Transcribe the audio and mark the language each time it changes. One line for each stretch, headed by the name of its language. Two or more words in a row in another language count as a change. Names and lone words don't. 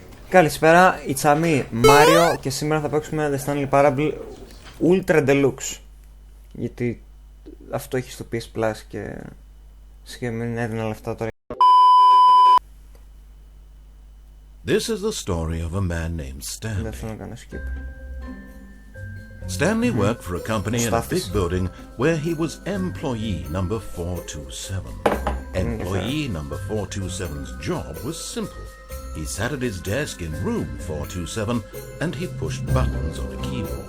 Greek: Καλησπέρα,
English: it's me,
Greek: Μάριο, και σήμερα θα παίξουμε The Stanley Parable Ultra Deluxe. Γιατί αυτό έχει στο PS Plus και σχεδόν μην έδινα λεφτά τώρα.
English: This is the story of a man named Stanley.
Greek: Δεν θέλω να κάνω skip.
English: Stanley worked for a company in a big building where he was employee number 427. Employee number 427's job was simple. He sat at his desk in room 427 and he pushed buttons on a keyboard.